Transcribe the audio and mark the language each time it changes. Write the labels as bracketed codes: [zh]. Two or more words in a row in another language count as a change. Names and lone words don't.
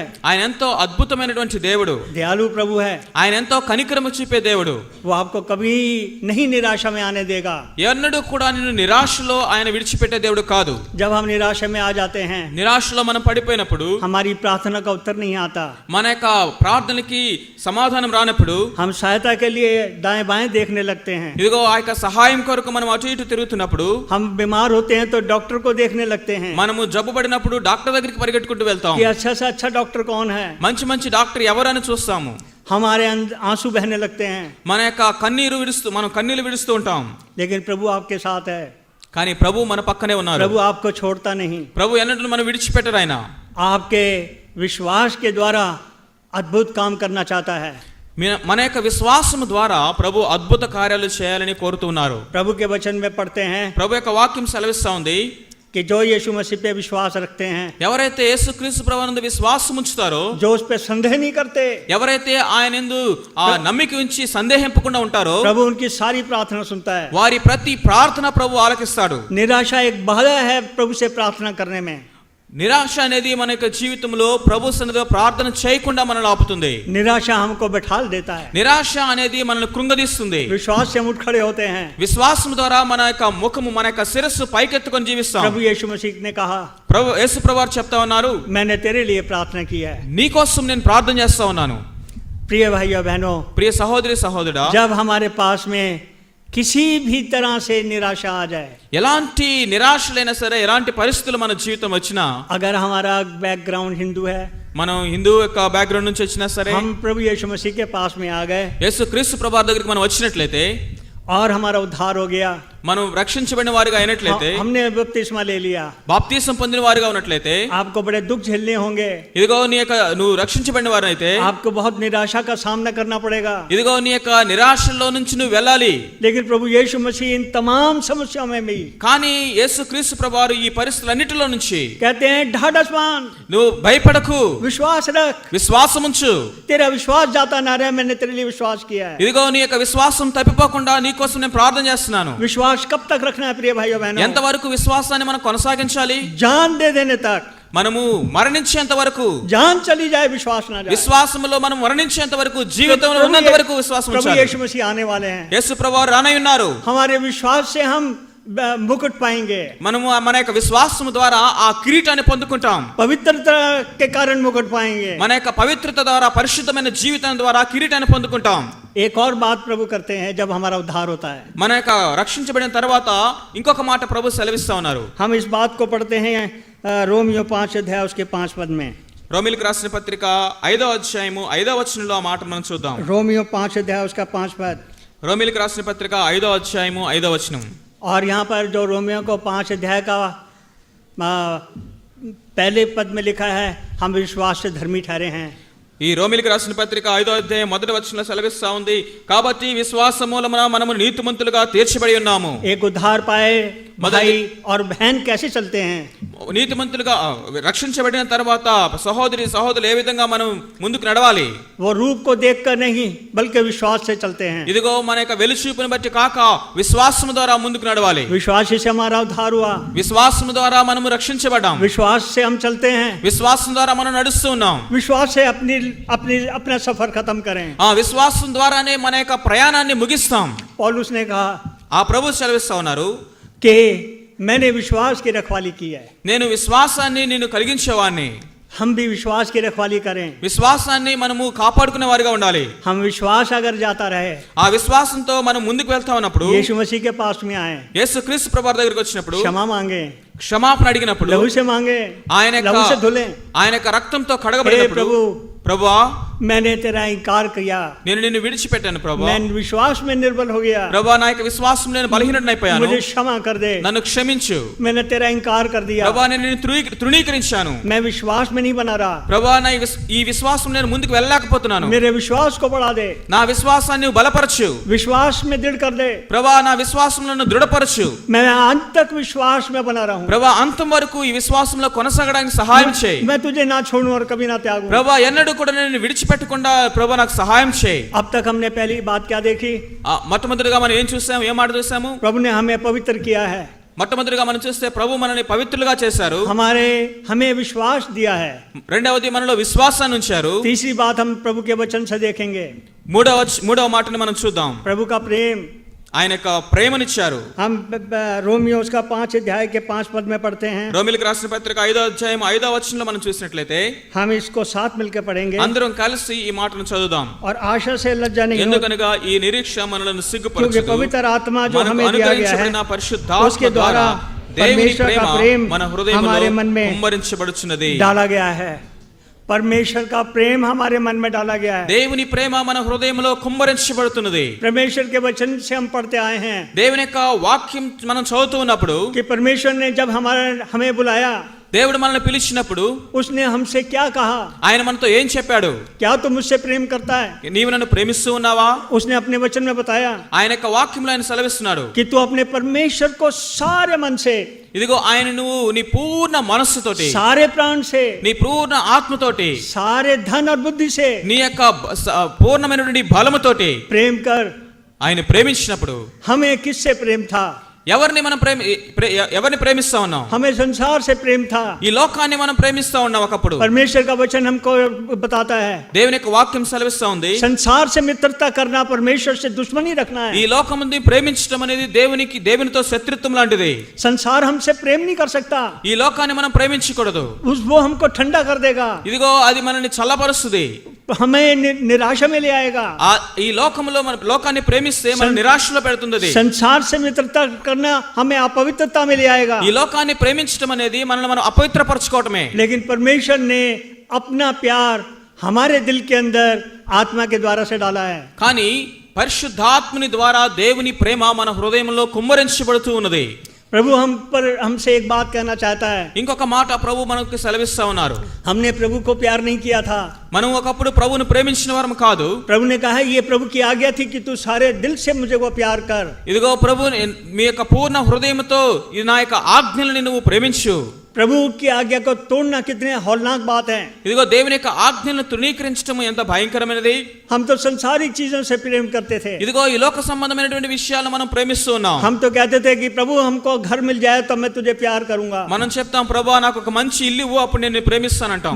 [te] ఆయన ఎంతో అద్భుతమైనటువంటి దేవుడు. [hi] दयालु प्रभु है. [te] ఆయన ఎంతో కనికరము చూపే దేవుడు. [hi] वो आपको कभी नहीं निराशा में आने देगा. [te] ఎన్నడూ కూడా నిన్ను నిరాశలో ఆయన విడిచిపెట్టే దేవుడు కాదు. [hi] जब हम निराशा में आ जाते हैं, [te] నిరాశలో మనం పడిపోయినప్పుడు [hi] हमारी प्रार्थना का उत्तर नहीं आता. [te] మన యొక్క ప్రార్థనకి సమాధానం రానప్పుడు [hi] हम सहायता के लिए दाएं बाएं देखने लगते हैं. [te] ఇదిగో ఆ యొక్క సహాయం కొరకు మనం అటు ఇటు తిరుగుతున్నప్పుడు [hi] हम बीमार होते हैं तो डॉक्टर को देखने लगते हैं [te] మనము జబ్బు పడినప్పుడు డాక్టర్ దగ్గరికి పరిగెట్టుకుంటూ వెళ్తాం. [hi] कि अच्छा से अच्छा डॉक्टर कौन है. [te] మంచి మంచి డాక్టర్ ఎవరని చూస్తాము. [hi] हमारे आंसू बहने लगते हैं. [te] మన యొక్క మనం కన్నీరు విడుస్తూ ఉంటాం. [hi] लेकिन प्रभु आपके साथ है. [te] కానీ ప్రభు మన పక్కనే ఉన్నారు. [hi] प्रभु आपको छोड़ता नहीं. [te] ప్రభు ఎన్నడూ మనం విడిచిపెట్టరు. ఆయన [hi] आपके विश्वास के द्वारा अद्भुत काम करना चाहता है. [te] మన యొక్క విశ్వాసం ద్వారా ప్రభు అద్భుత కార్యాలు చేయాలని కోరుతున్నారు. [hi] प्रभु के वचन में पढ़ते हैं [te] ప్రభు యొక్క వాక్యం సెలవిస్తా ఉంది, [hi] कि जो यीशु मसीह पे विश्वास रखते हैं, [te] ఎవరైతే యేసుక్రీస్తు ప్రభువునందు విశ్వాసం ఉంచుతారో, [hi] जो उस पे संदेह नहीं करते, [te] ఎవరైతే ఆయనందు ఆ నమ్మిక ఉంచి సందేహింపకుండా ఉంటారో, [hi] प्रभु उनकी सारी प्रार्थना सुनता है. [te] వారి ప్రతి ప్రార్థన ప్రభు ఆలకిస్తాడు. [hi] निराशा एक बाधा है प्रभु से प्रार्थना करने में. [te] నిరాశ అనేది మన యొక్క జీవితంలో ప్రభు సన్నిధిలో ప్రార్థన చేయకుండా మనల్ని ఆపుతుంది. [hi] निराशा हमको बैठाल देता है. [te] నిరాశ అనేది మనల్ని కృంగదీస్తుంది. [hi] विश्वास से हम उठ खड़े होते हैं. [te] విశ్వాసం ద్వారా మన యొక్క ముఖము, మన యొక్క శిరస్సు పైకెత్తుకొని జీవిస్తాం. [hi] प्रभु यीशु मसीह ने कहा, [te] ప్రభు యేసు ప్రభు వారు చెప్తా ఉన్నారు, [hi] मैंने तेरे लिए प्रार्थना की है. [te] నీకోసం నేను ప్రార్థన చేస్తా ఉన్నాను. [hi] प्रिय भाइयों बहनों, [te] ప్రియ సహోదరి సహోదరుడా, [hi] जब हमारे पास में किसी भी तरह से निराशा आ जाए, [te] ఎలాంటి నిరాశలైనా సరే, ఎలాంటి పరిస్థితులు మన జీవితం వచ్చినా, [hi] अगर हमारा बैकग्राउंड हिंदू है, [te] మనం హిందూ యొక్క బ్యాక్గ్రౌండ్ నుంచి వచ్చినా సరే, [hi] हम प्रभु यीशु मसीह के पास में आ गए [te] యేసు క్రీస్తు ప్రభు దగ్గరికి మనం వచ్చినట్లయితే, [hi] और हमारा उद्धार हो गया, [te] మనం రక్షించబడిన వారిగా అయినట్లయితే, [hi] हमने बपतिस्मा ले लिया, [te] బాప్తిసం పొందిన వారిగా ఉన్నట్లయితే, [hi] आपको बड़े दुख झेलने होंगे, [te] ఇదిగో నీ యొక్క నువ్వు రక్షించబడిన వారైతే [hi] आपको बहुत निराशा का सामना करना पड़ेगा, [te] ఇదిగో నీ యొక్క నిరాశలో నుంచి నువ్వు వెళ్ళాలి. [hi] लेकिन प्रभु यीशु मसीह इन तमाम समस्याओं में भी [te] కానీ యేసు క్రీస్తు ప్రభువారు ఈ పరిస్థితులన్నిటిలో నుంచి [hi] कहते हैं, ढाढ़स मान, [te] నువ్వు భయపడకు, [hi] विश्वास रख, [te] విశ్వాసం ఉంచు. [hi] तेरा विश्वास जाता ना रहे, मैंने तेरे लिए विश्वास किया है. [te] ఇదిగో నీ యొక్క విశ్వాసం తప్పిపోకుండా నీ కోసం నేను ప్రార్థన చేస్తున్నాను. [hi] विश्वास कब तक रखना है प्रिय भाइयों बहनों? [te] ఎంతవరకు విశ్వాసాన్ని మనం కొనసాగించాలి? [hi] जान दे देने तक, [te] మనము మరణించేంత వరకు, [hi] जान चली जाए विश्वास ना जाए. [te] విశ్వాసంలో మనం మరణించేంత వరకు, జీవితంలో ఉన్నంత వరకు విశ్వాసం [hi] प्रभु [te] ఉంచాలి. [hi] यीशु मसीह आने वाले हैं. [te] యేసు ప్రభువారు రానై ఉన్నారు. [hi] हमारे विश्वास से हम मुकुट पाएंगे, [te] మనము మన యొక్క విశ్వాసం ద్వారా ఆ కిరీటాన్ని పొందుకుంటాం. [hi] पवित्रता के कारण मुकुट पाएंगे. [te] మన యొక్క పవిత్రత ద్వారా, పరిశుద్ధమైన జీవితం ద్వారా కిరీటాన్ని పొందుకుంటాం. [hi] एक और बात प्रभु करते हैं जब हमारा उद्धार होता है. [te] మన యొక్క రక్షించబడిన తర్వాత ఇంకొక మాట ప్రభు సెలవిస్తా ఉన్నారు. [hi] हम इस बात को पढ़ते हैं रोमियो 5 अध्याय उसके 5 पद में. [te] రోమీయులకు రాసిన పత్రిక 5వ అధ్యాయము 5వ వచనంలో ఆ మాట మనం చూద్దాం. [hi] रोमियो 5 अध्याय उसका 5 पद. [te] రోమీయులకు రాసిన పత్రిక 5వ అధ్యాయము 5వ వచనం. [hi] और यहाँ पर जो रोमियो को 5 अध्याय का पहले पद में लिखा है, हम विश्वास से धर्मी ठहरे हैं. [te] ఈ రోమీయులకు రాసిన పత్రిక 5వ అధ్యాయం 1వ వచనంలో సెలవిస్తా ఉంది, కాబట్టి విశ్వాస మూలమున మనము నీతిమంతులుగా తీర్చబడి ఉన్నాము. [hi] एक उद्धार पाए भाई और बहन कैसे चलते हैं? [te] నీతిమంతులుగా రక్షించబడిన తర్వాత సహోదరి సహోదరులు ఏ విధంగా మనం ముందుకు నడవాలి? [hi] वो रूप को देखकर नहीं बल्कि विश्वास से चलते हैं. [te] ఇదిగో మన యొక్క వెలుచూపుని బట్టి కాక విశ్వాసం ద్వారా ముందుకు నడవాలి. [hi] विश्वास से हमारा उद्धार हुआ, [te] విశ్వాసం ద్వారా మనము రక్షించబడ్డాం. [hi] विश्वास से हम चलते हैं, [te] విశ్వాసం ద్వారా మనం నడుస్తూ ఉన్నాం. [hi] विश्वास से अपना सफर खत्म करें. [te] ఆ విశ్వాసం ద్వారానే మన యొక్క ప్రయాణాన్ని ముగిస్తాం. [hi] पौलुस ने कहा [te] ఆ ప్రభు సెలవిస్తా ఉన్నారు, [hi] कि मैंने विश्वास की रखवाली की है. [te] నేను విశ్వాసాన్ని నేను కలిగించేవాడిని. [hi] हम भी विश्वास की रखवाली करें. [te] విశ్వాసాన్ని మనము కాపాడుకునే వారిగా ఉండాలి. [hi] हम विश्वास अगर जाता रहे, [te] ఆ విశ్వాసంతో మనం ముందుకు వెళ్తా ఉన్నప్పుడు, [hi] यीशु मसीह के पास में आए, [te] యేసు క్రీస్తు ప్రభు దగ్గరికి వచ్చినప్పుడు, [hi] क्षमा मांगे, [te] క్షమాపణ అడిగినప్పుడు, [hi] लहू से मांगे, [te] ఆయన [hi] लहू से [te] యొక్క [hi] धुले. [te] ఆయన యొక్క రక్తంతో [hi] हे [te] కడగబడినప్పుడు, [hi] प्रभु, [te] ప్రభువా [hi] मैंने तेरा इनकार किया, [te] నేను నిన్ను విడిచిపెట్టాను ప్రభువా, [hi] मैं विश्वास में निर्बल हो गया, [te] ప్రభువా నా యొక్క విశ్వాసం నేను బలహీనుడైపోయాను, [hi] मुझे क्षमा कर दे, [te] నన్ను క్షమించు [hi] मैंने तेरा इनकार कर दिया, [te] ప్రభువా, నేను నిన్ను తృణీకరించాను [hi] मैं विश्वास में नहीं बना रहा, [te] ప్రభువా, ఈ విశ్వాసం నేను ముందుకు వెళ్ళలేకపోతున్నాను, [hi] मेरे विश्वास को बढ़ा दे, [te] నా విశ్వాసాన్ని నువ్వు బలపరచు [hi] विश्वास में दृढ़ कर दे, [te] ప్రభువా, నా విశ్వాసంలో నన్ను దృఢపరచు [hi] मैं अंत तक विश्वास में बना रहूं, [te] ప్రభువా, అంతం వరకు ఈ విశ్వాసంలో కొనసాగడానికి సహాయం చేయి [hi] मैं तुझे ना छोड़ूं और कभी ना त्यागूं. [te] ప్రభువా, ఎన్నడూ కూడా నేను విడిచిపెట్టకుండా ప్రభువా నాకు సహాయం చేయి. [hi] अब तक हमने पहली बात क्या देखी? [te] మొట్టమొదటిగా మనం ఏం చూసాము, ఏం మాట చూసాము? [hi] प्रभु ने हमें पवित्र किया है, [te] మొట్టమొదటిగా మనం చూస్తే ప్రభు మనల్ని పవిత్రులుగా చేశారు. [hi] हमें विश्वास दिया है. [te] రెండవది మనలో విశ్వాసాన్ని ఉంచారు. [hi] तीसरी बात हम प्रभु के वचन से देखेंगे, [te] మూడవ మాటని మనం చూద్దాం, [hi] प्रभु का प्रेम. [te] ఆయన యొక్క ప్రేమనిచ్చారు. [hi] हम रोमियो उसका 5 अध्याय के 5 पद में पढ़ते हैं. [te] రోమీయులకు రాసిన పత్రిక 5వ అధ్యాయం 5వ వచనంలో మనం చూసినట్లయితే, [hi] हम इसको साथ मिलकर पढ़ेंगे [te] అందరం కలిసి ఈ మాటను చదువుదాం. [hi] और आशा से लज्जा नहीं हो, [te] ఎందుకనగా ఈ నిరీక్ష మనలను [hi] क्योंकि [te] సిగ్గుపరచదు, [hi] पवित्र आत्मा जो [te] మనకు [hi] हमें दिया गया [te] అనుగ్రహించబడిన [hi] है [te] పరిశుద్ధాత్మ [hi] उसके [te] ద్వారా [hi] द्वारा [te] దేవుని [hi] परमेश्वर का [te] ప్రేమ [hi] प्रेम [te] మన హృదయంలో [hi] हमारे मन में [te] కుమ్మరించబడుచున్నది. [hi] डाला गया है. परमेश्वर का प्रेम हमारे मन में डाला गया है. [te] దేవుని ప్రేమ మన హృదయంలో కుమ్మరించబడుతున్నది. [hi] परमेश्वर के वचन से हम पढ़ते आए हैं [te] దేవుని యొక్క వాక్యం మనం చదువుతూ ఉన్నప్పుడు, [hi] कि परमेश्वर ने जब हमें बुलाया, [te] దేవుడు మనల్ని పిలిచినప్పుడు [hi] उसने हमसे क्या कहा? [te] ఆయన మనతో ఏం చెప్పాడు? [hi] क्या तुम मुझसे प्रेम करता है? [te] నీవు నన్ను ప్రేమిస్తూ ఉన్నావా? [hi] उसने अपने वचन में बताया [te] ఆయన యొక్క వాక్యంలో ఆయన సెలవిస్తున్నాడు, [hi] कि तू अपने परमेश्वर को सारे मन से, [te] ఇదిగో ఆయన నువ్వు నీ పూర్ణ మనస్సుతోటి, [hi] सारे प्राण से, [te] నీ పూర్ణ ఆత్మతోటి, [hi] सारे धन और बुद्धि से [te] నీ యొక్క పూర్ణమైనటువంటి బలముతోటి [hi] प्रेम कर। [te] ఆయన ప్రేమించినప్పుడు [hi] हमें किससे प्रेम था? [te] ఎవరిని మనం ఎవరిని ప్రేమిస్తా ఉన్నాం? [hi] हमें संसार से प्रेम था। [te] ఈ లోకాన్ని మనం ప్రేమిస్తా ఉన్నాం. ఒకప్పుడు [hi] परमेश्वर का वचन हमको बताता है [te] దేవుని యొక్క వాక్యం సెలవిస్తా ఉంది, [hi] संसार से मित्रता करना, परमेश्वर से दुश्मनी रखना [te] ఈ [hi] है। [te] లోకముని ప్రేమించడం అనేది దేవునితో శత్రుత్వం లాంటిది. [hi] संसार हमसे प्रेम नहीं कर सकता, [te] ఈ లోకాన్ని మనం ప్రేమించకూడదు. [hi] वो हमको ठंडा कर देगा, [te] ఇదిగో అది మనల్ని చల్లబరుస్తుంది, [hi] हमें निराशा में ले आएगा। [te] ఈ లోకంలో మన లోకాన్ని ప్రేమిస్తే మన నిరాశలో పెడుతుంది. [hi] संसार से मित्रता करना हमें अपवित्रता में ले आएगा। [te] ఈ లోకాన్ని ప్రేమించడం అనేది మనల్ని మనం అపవిత్రపరచుకోవటమే. [hi] लेकिन परमेश्वर ने अपना प्यार हमारे दिल के अंदर आत्मा के द्वारा से डाला है। [te] కానీ పరిశుద్ధాత్మని ద్వారా దేవుని ప్రేమ మన హృదయంలో కుమ్మరించబడుతూ ఉన్నది. [hi] प्रभु हमसे एक बात कहना चाहता है। [te] ఇంకొక మాట ప్రభు మనకు సెలవిస్తా ఉన్నారు. [hi] हमने प्रभु को प्यार नहीं किया था, [te] మనం ఒకప్పుడు ప్రభువును ప్రేమించిన వారం కాదు. [hi] प्रभु ने कहा ये प्रभु की आज्ञा थी कि तू सारे दिल से मुझे वो प्यार कर। [te] ఇదిగో ప్రభు మీ యొక్క పూర్ణ హృదయంతో ఈ నా యొక్క ఆజ్ఞలని నువ్వు ప్రేమించు. [hi] प्रभु की आज्ञा को तोड़ना कितने हौलनाक बात है। [te] ఇదిగో దేవుని యొక్క ఆజ్ఞలను తృణీకరించడం ఎంత భయంకరమైనది. [hi] हम तो संसारिक चीजों से प्रेम करते थे, [te] ఇదిగో ఈ లోక సంబంధమైనటువంటి విషయాలు మనం ప్రేమిస్తూ ఉన్నాం. [hi] हम तो कहते थे कि प्रभु हमको घर मिल जाए तो मैं तुझे प्यार करूंगा, [te] మనం చెప్తాం ప్రభువా నాకు ఒక మంచి ఇల్లు ఇవ్వు అప్పుడు నేను ప్రేమిస్తానంటాం.